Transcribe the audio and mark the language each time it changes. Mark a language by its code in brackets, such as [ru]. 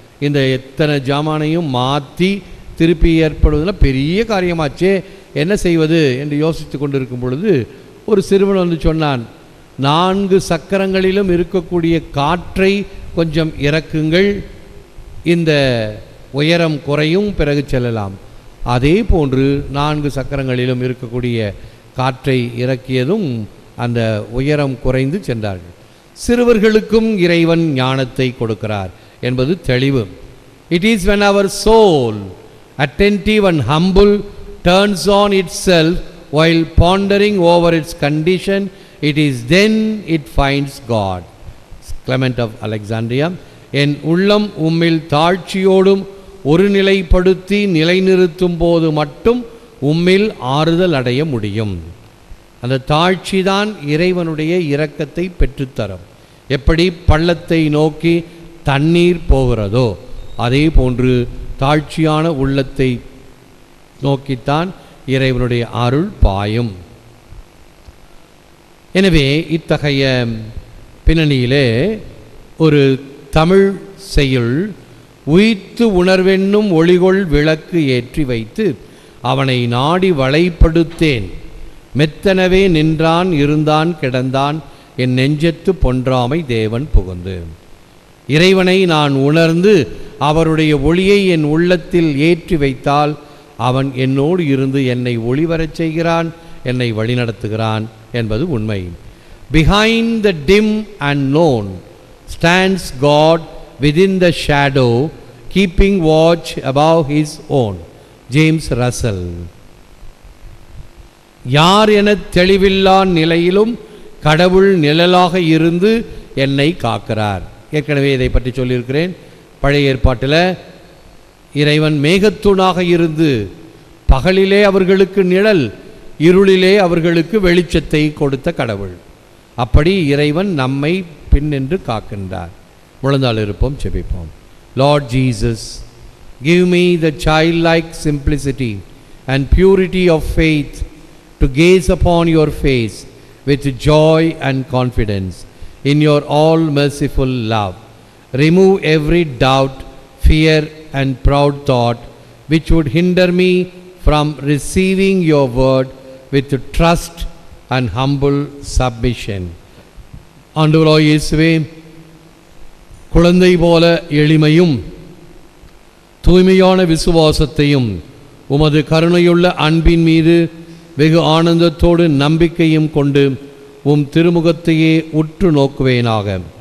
[ta] இந்த எத்தனை ஜாமானையும் மாற்றி திருப்பி ஏற்படுவதில் பெரிய காரியமாச்சே, என்ன செய்வது என்று யோசித்து கொண்டு இருக்கும் பொழுது ஒரு சிறுவன் வந்து சொன்னான், 4 சக்கரங்களிலும் இருக்கக்கூடிய காற்றை கொஞ்சம் இறக்குங்கள், இந்த உயரம் குறையும், பிறகு செல்லலாம். அதே போன்று 4 சக்கரங்களிலும் இருக்கக்கூடிய காற்றை இறக்கியதும் அந்த உயரம் குறைந்து சென்றார்கள். சிறுவர்களுக்கும் இறைவன் ஞானத்தை கொடுக்கிறார் என்பது தெளிவு. [en] It is when our soul, attentive and humble, turns on itself while pondering over its condition, it is then it finds God. Clement of Alexandria. [ta] என் உள்ளம் உம்மில் தாழ்ச்சியோடும் ஒரு நிலைப்படுத்தி நிலைநிறுத்தும் போது மட்டும் உம்மில் ஆறுதல் அடைய முடியும். அந்த தாழ்ச்சி தான் இறைவனுடைய இரக்கத்தை பெற்றுத்தரும். எப்படி பள்ளத்தை நோக்கி தண்ணீர் போகிறதோ அதே போன்று தாழ்ச்சியான உள்ளத்தை நோக்கித்தான் இறைவனுடைய அருள் பாயும். எனவே இத்தகைய பின்னணியிலே ஒரு தமிழ் செய்யுள், உயிர்த்து உணர்வென்னும் ஒளிகொள் விளக்கு ஏற்றி வைத்து அவனை நாடி வளைப்படுத்தேன், மெத்தனவே நின்றான் இருந்தான் கிடந்தான் என் நெஞ்சத்து பொன்றாமை தேவன் புகுந்து. இறைவனை நான் உணர்ந்து அவருடைய ஒளியை என் உள்ளத்தில் ஏற்றி வைத்தால் அவன் என்னோடு இருந்து என்னை ஒளிவரச் செய்கிறான், என்னை வழிநடத்துகிறான் என்பது உண்மை. [en] Behind the dim and known stands God within the shadow, keeping watch above his own. James Russell. [ta] யார் என தெளிவில்லா நிலையிலும் கடவுள் நிழலாக இருந்து என்னை காக்கிறார். ஏற்கனவே இதை பற்றி சொல்லியிருக்கிறேன். பழைய ஏற்பாட்டில் இறைவன் மேகத்தூணாக இருந்து பகலிலே அவர்களுக்கு நிழல், இருளிலே அவர்களுக்கு வெளிச்சத்தை கொடுத்த கடவுள். அப்படி இறைவன் நம்மை பின்னின்று காக்கின்றார். முழந்தாள் இருப்போம், செபிப்போம். [en] Lord Jesus, give me the childlike simplicity and purity of faith to gaze upon your face with joy and confidence in your all-merciful love. Remove every doubt, fear and proud thought which would hinder me from receiving your word with trust and humble submission. [ta] ஆண்டவராகிய இயேசுவே, குழந்தை போல எளிமையும் தூய்மையான விசுவாசத்தையும் உமது கருணையுள்ள அன்பின் மீது வெகு ஆனந்தத்தோடு நம்பிக்கையும் கொண்டு உம் திருமுகத்தையே உற்று நோக்குவேனாக.